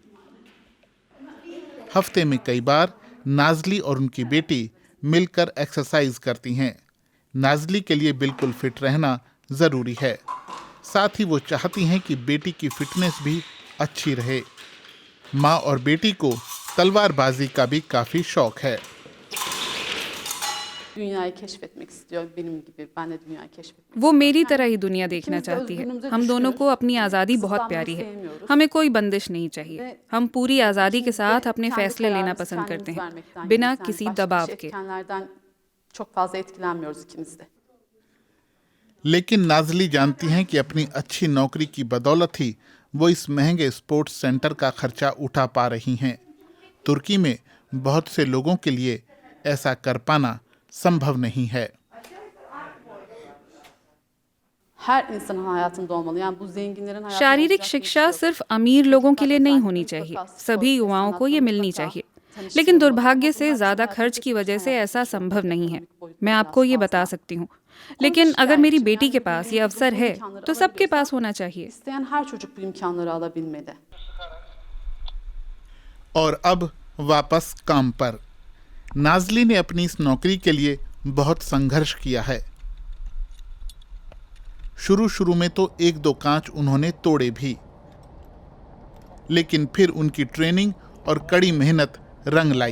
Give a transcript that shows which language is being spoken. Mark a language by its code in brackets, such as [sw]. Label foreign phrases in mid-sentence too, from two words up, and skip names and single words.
[hi] हफ्ते में कई बार नाज़ली और उनकी बेटी मिलकर एक्सरसाइज करती हैं। नाज़ली के लिए बिल्कुल फिट रहना ज़रूरी है। साथ ही वो चाहती हैं कि बेटी की फिटनेस भी अच्छी रहे। माँ और बेटी को तलवारबाजी का भी काफ़ी शौक है। [tr] Dünyayı keşfetmek istiyor benim gibi. Ben de dünyayı keşfetmek. [hi] वो मेरी तरह ही दुनिया देखना चाहती है। हम दोनों को अपनी आज़ादी बहुत प्यारी है। हमें कोई बंदिश नहीं चाहिए। हम पूरी आज़ादी के साथ अपने फैसले लेना पसंद करते हैं, बिना किसी दबाव के। [tr] Etkenlerden çok fazla etkilenmiyoruz ikimiz de. [hi] लेकिन नाज़ली जानती हैं कि अपनी अच्छी नौकरी की बदौलत ही वो इस महंगे [en] sports center [hi] का खर्चा उठा पा रही हैं। तुर्की में बहुत से लोगों के लिए ऐसा कर पाना संभव नहीं है। [tr] Her insanın hayatında olmalı. Yani bu zenginlerin hayatında [hi] शारीरिक [tr] olacak [hi] शिक्षा [tr] bir şey yok. [hi] सिर्फ अमीर लोगों के लिए नहीं होनी चाहिए। सभी युवाओं को ये मिलनी चाहिए। लेकिन दुर्भाग्य से ज़्यादा खर्च की वजह से ऐसा संभव नहीं है। मैं आपको ये बता सकती हूँ। लेकिन अगर मेरी बेटी के पास ये अवसर है तो सबके पास होना चाहिए। [tr] İsteyen her çocuk bu imkanları alabilmeli. [hi] और अब वापस काम पर। नाज़ली ने अपनी इस नौकरी के लिए बहुत संघर्ष किया है। शुरू में तो 1-2 कांच उन्होंने तोड़े भी, लेकिन फिर उनकी ट्रेनिंग और कड़ी मेहनत रंग लाई।